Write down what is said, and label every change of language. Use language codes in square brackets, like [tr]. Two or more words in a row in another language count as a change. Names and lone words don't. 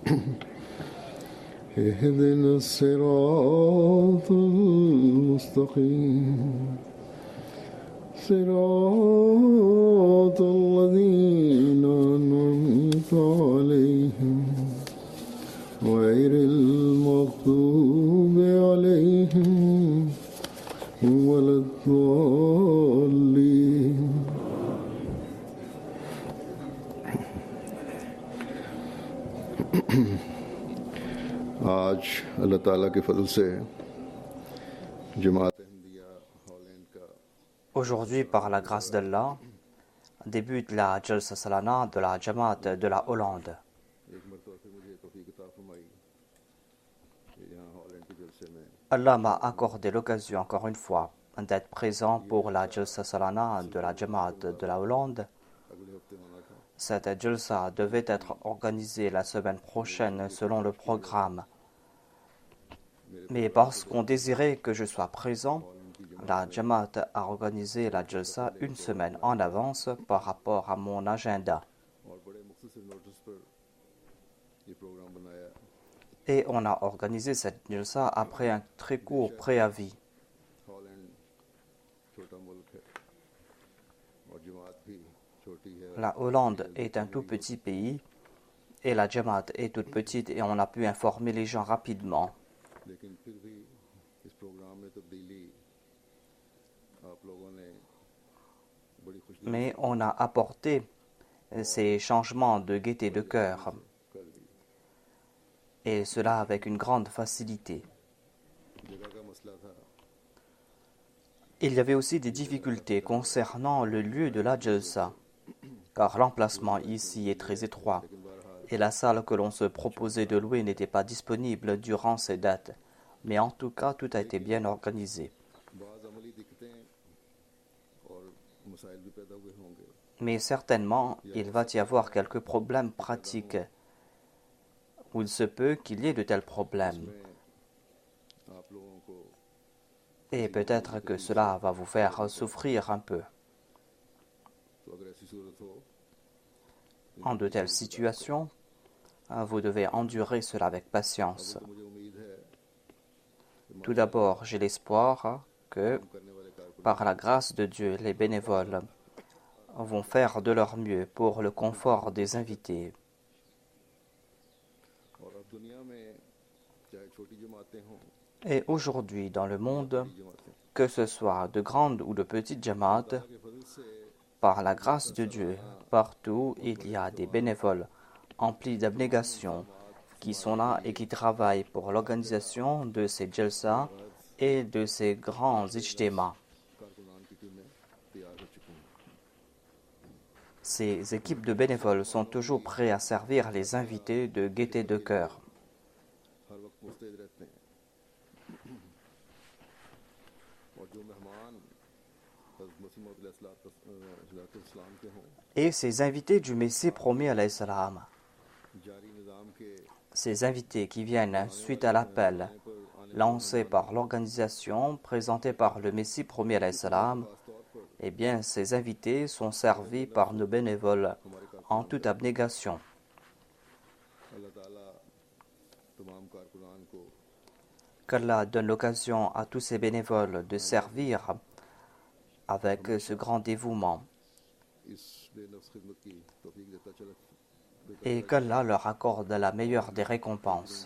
[ar] اهدنا الصراط المستقيم صراط الذين أنعمت عليهم غير المغضوب عليهم ولا الضالين. [ur] آج اللہ تعالیٰ کے فضل سے جماعت ہندیہ ہالینڈ کا [fr] Aujourd'hui, par la grâce d'Allah, débute la Jalsa Salana de la Jamaat de la Hollande. [ur] ایک مرتبہ پھر مجھے توفیق عطا فرمائی کہ یہاں ہالینڈ کے جلسے میں [fr] Allah m'a accordé l'occasion, encore une fois, d'être présent pour la Jalsa Salana de la Jamaat de la Hollande. [ur] اگلے ہفتے ہونا تھا. [fr] Cette Jalsa devait être organisée la semaine prochaine selon le programme. Mais parce qu'on désirait que je sois présent, la Jamaat a organisé la Jalsa une semaine en avance par rapport à mon agenda. [ur] اور بڑے مختصر نوٹس پر یہ پروگرام بنایا. [fr] Et on a organisé cette Jalsa après un très court préavis. [ur] ہالینڈ چھوٹا ملک ہے اور جماعت بھی چھوٹی ہے. [fr] La Hollande est un tout petit pays et la Jamaat est toute petite et on a pu informer les gens rapidement. [ur] لیکن پھر بھی اس پروگرام میں تبدیلی آپ لوگوں نے بڑی خوشی [fr] Mais on a apporté ces changements de gaieté de cœur [ur] کر دی. [fr] et cela avec une grande facilité. [ur] جگہ کا مسئلہ تھا. [fr] Il y avait aussi des difficultés concernant le lieu de la Jalsa, car l'emplacement ici est très étroit et la salle que l'on se proposait de louer n'était pas disponible durant ces dates. Mais en tout cas, tout a été bien organisé. [ur] بعض عملی دقتیں اور مسائل بھی پیدا ہوئے ہوں گے. [fr] Mais certainement, il va y avoir quelques problèmes pratiques, où il se peut qu'il y ait de tels problèmes. [ur] میں آپ لوگوں کو [fr] Et peut-être que cela va vous faire souffrir un peu. [ur] تو اگر ایسی صورت ہو [fr] En de telles situations, vous devez endurer cela avec patience. [ur] تو مجھے امید ہے [fr] Tout d'abord, j'ai l'espoir que, [ur] کرنے والے کارکن [fr] par la grâce de Dieu, les bénévoles vont faire de leur mieux pour le confort des invités. [ur] اور اب دنیا میں چاہے چھوٹی جماعتیں ہوں [fr] Et aujourd'hui, dans le monde, [ur] بڑی جماعتیں [fr] que ce soit de grandes ou de petites jamaat, [ur] کے فضل سے [fr] par la grâce de Dieu, partout il y a des bénévoles emplis d'abnégation qui sont là et qui travaillent pour l'organisation de ces jalsa et de ces grands ijtema. [ur] کارکنان کی ٹیمیں تیار ہو چکی ہیں. [fr] Ces équipes de bénévoles sont toujours prêts à servir les invités de gaieté de cœur. [ur] ہر وقت مستعد رہتے ہیں۔ اور جو مہمان حضرت مسیح موعود [fr] Et ces invités du Messie promis [ar] علیه السلام [ur] جاری نظام کے [fr] ces invités qui viennent suite à l'appel lancé par l'organisation présentée par le Messie premier [ar] علیه السلام, [fr] eh bien, ces invités sont servis par nos bénévoles en toute abnégation. [ur] اللہ تعالیٰ تمام کارکنان کو [fr] Qu'Allah donne l'occasion à tous ces bénévoles de servir avec ce grand dévouement [ur] اس بے نفس خدمت کی توفیق دیتا چلا [fr] et qu'Allah leur accorde la meilleure des récompenses.